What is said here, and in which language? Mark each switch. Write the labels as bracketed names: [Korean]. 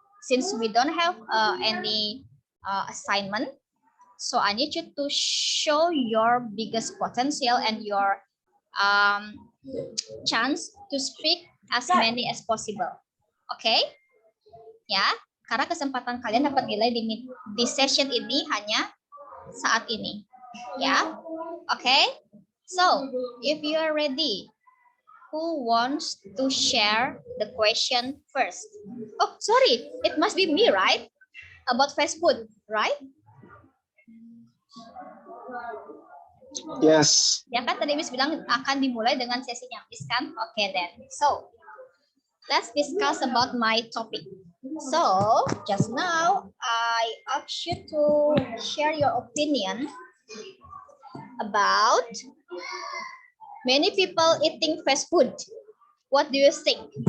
[English] Since we don't have any assignment, so I need you to show your biggest potential and your chance to speak as many as possible. Okay? [Indonesian] Ya, karena kesempatan kalian dapat nilai di session ini hanya saat ini. [English] Ya, okay? So, if you are ready, who wants to share the question first? Oh, sorry, it must be me, right? About fast food, right? Yes. [Indonesian] Ya kan tadi Miss bilang akan dimulai dengan sesinya Miss kan? [English] Okay then. So, let's discuss about my topic. So, just now I asked you to share your opinion about many people eating fast food. What do you think?